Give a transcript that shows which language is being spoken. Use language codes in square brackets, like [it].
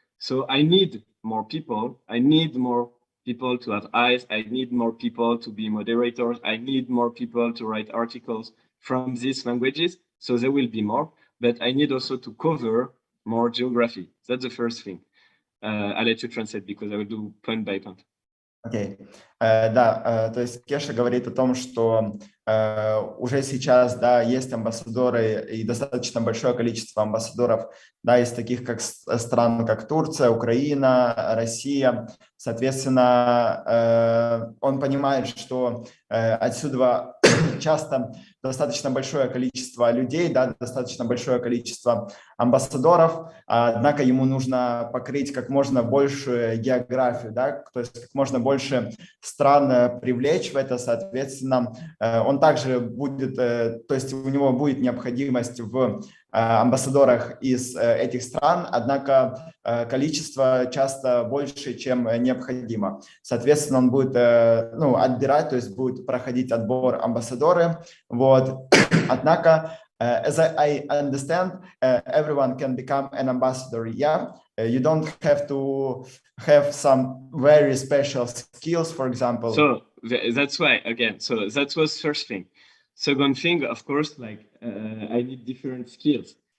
[en] So I need more people. I need more people to have eyes. I need more people to be moderators. I need more people to write articles from these languages. So there will be more, but I need also to cover more geography. That's the first thing. I'll let you translate because I will do point by point. [ru] Окей. Да, то есть Кеша говорит о том, что уже сейчас, да, есть амбассадоры и достаточно большое количество амбассадоров, да, из таких как стран, как Турция, Украина, Россия. Соответственно, он понимает, что отсюда часто достаточно большое количество людей, да, достаточно большое количество амбассадоров, однако ему нужно покрыть как можно большую географию, да, то есть как можно больше стран привлечь в это, соответственно, он также будет, то есть у него будет необходимость в амбассадорах из этих стран, однако количество часто больше, чем необходимо. Соответственно, он будет отбирать, то есть будет проходить отбор амбассадоры. Вот. Однако, [en] as I understand, everyone can become an ambassador, yeah? You don't have to have some very special skills, for example. So that's why, again, so that was first thing. Second thing, of course, like I need different skills.